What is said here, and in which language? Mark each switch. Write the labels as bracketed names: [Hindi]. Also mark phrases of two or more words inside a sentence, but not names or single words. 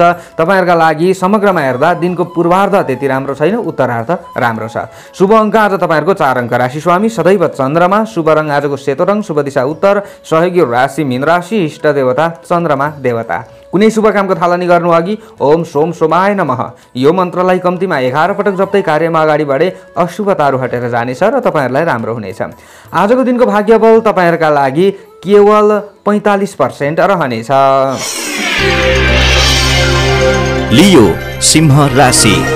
[Nepali] तपाईँहरूका लागि समग्रमा हेर्दा दिनको पूर्वार्ध त्यति राम्रो छैन, उत्तरार्ध राम्रो छ। शुभ अङ्क आज तपाईँहरूको 4 अङ्क। राशि स्वामी सदैव चन्द्रमा, शुभ रङ आजको सेतो रङ, शुभ दिशा उत्तर, सहयोगी राशि मीन राशि, इष्ट देवता चन्द्रमा देवता। कुनै शुभ कामको थालनी गर्नु अघि [Sanskrit] ओम सोम सोमाय नमः [Nepali] यो मन्त्रलाई कम्तीमा 11 पटक जप्दै कार्यमा अगाडि बढे अशुभताहरू हटेर जानेछ र तपाईँहरूलाई राम्रो हुनेछ। आजको दिनको भाग्यबल तपाईँहरूका लागि केवल 45% रहनेछ। लियो सिंह राशि।